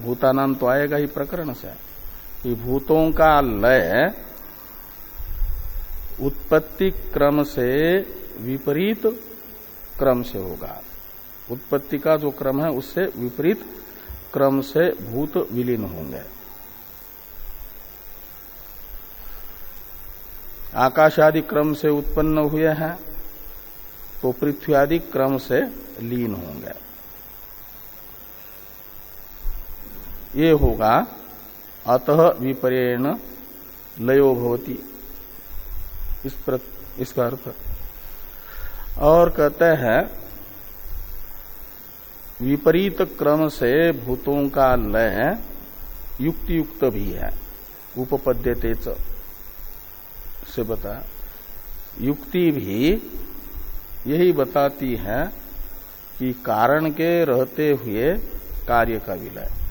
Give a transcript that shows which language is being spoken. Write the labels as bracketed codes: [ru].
[hi] भूतानाम तो आएगा ही प्रकरण से कि भूतों का लय उत्पत्ति क्रम से विपरीत क्रम से होगा, उत्पत्ति का जो क्रम है उससे विपरीत क्रम से भूत विलीन होंगे। आकाश आदि क्रम से उत्पन्न हुए हैं तो पृथ्वी आदि क्रम से लीन होंगे, ये होगा। [sa] अतः विपर्येण लयो भवति, [hi] इसका अर्थ। और कहते हैं विपरीत क्रम से भूतों का लय युक्तियुक्त भी है, [sa] उपपद्यते च [hi] से बता, युक्ति भी यही बताती है कि कारण के रहते हुए कार्य का विलय